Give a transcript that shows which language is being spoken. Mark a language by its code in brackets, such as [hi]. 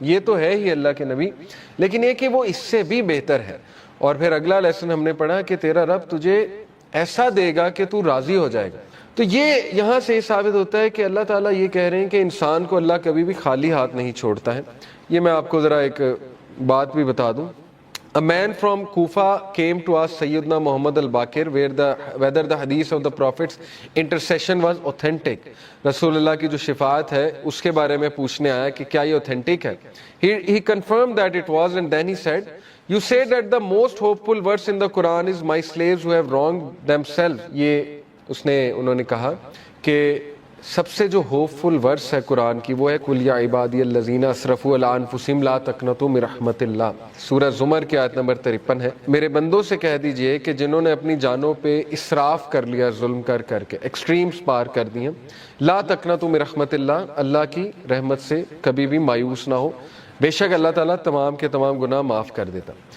[ur] یہ تو ہے ہی اللہ کے نبی، لیکن یہ کہ وہ اس سے بھی بہتر ہے. اور پھر اگلا لیسن ہم نے پڑھا کہ تیرا رب تجھے ایسا دے گا کہ تو راضی ہو جائے گا. تو یہ یہاں سے یہ ثابت ہوتا ہے کہ اللہ تعالیٰ یہ کہہ رہے ہیں کہ انسان کو اللہ کبھی بھی خالی ہاتھ نہیں چھوڑتا ہے. یہ میں آپ کو ذرا ایک بات بھی بتا دوں. [en] A man from Kufa came to ask Sayyidina Muhammad al-Baqir whether the hadith of the Prophet's intercession was authentic. [ur] رسول اللہ کی جو شفاعت ہے اس کے بارے میں پوچھنے آیا کہ کیا یہ authentic ہے. [en] He confirmed that it was, and then he said, you said that the most hopeful verse in the Quran is my slaves who have wronged themselves. [ur] یہ انہوں نے کہا کہ سب سے جو ہوپ فل ورس ہے قرآن کی وہ ہے [ar] قل یا عبادی الذین اسرفوا علی انفسہم لا تقنطوا من رحمت اللہ، [ur] سورہ زمر کی آیت نمبر 53 ہے. میرے بندوں سے کہہ دیجئے کہ جنہوں نے اپنی جانوں پہ اسراف کر لیا، ظلم کر کے ایکسٹریمز پار کر دی ہیں، [ar] لا تقنطوا من رحمت اللہ، [ur] اللہ کی رحمت سے کبھی بھی مایوس نہ ہو، بے شک اللہ تعالیٰ تمام کے تمام گناہ معاف کر دیتا.